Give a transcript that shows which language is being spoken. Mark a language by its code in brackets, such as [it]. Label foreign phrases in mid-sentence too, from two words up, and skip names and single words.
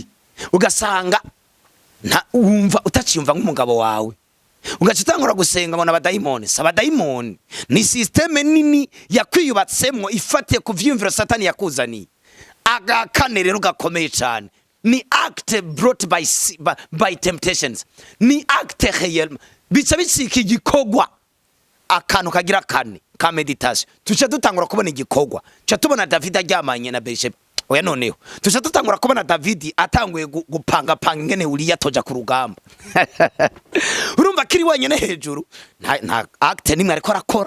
[rn] Ugasanga wumva utaciyumva nk'umugabo wawe. Ugacitangura gusenga ngo n'abadayimoni. Sabadayimoni ni systeme nini yakwiyubatsemwo ifatiye ku vyumviro Satani yakuzaniye. Agakane rero gakomeye cyane. [en] Ni act brought by temptations. [rn] Ni [fr] act réel. [rn] Bica bicika igikogwa. Akantu kagira kane ka meditation. Tuca dutangura kubona igikogwa. Tuca tubona David aryamanye na Berisheba. Oya noneho tuca dutangura kubona David atanguye gupanga ingene Uriya toja ku rugamba. Urumva kiri wenyene hejuru nta act nimwe ariko arakora.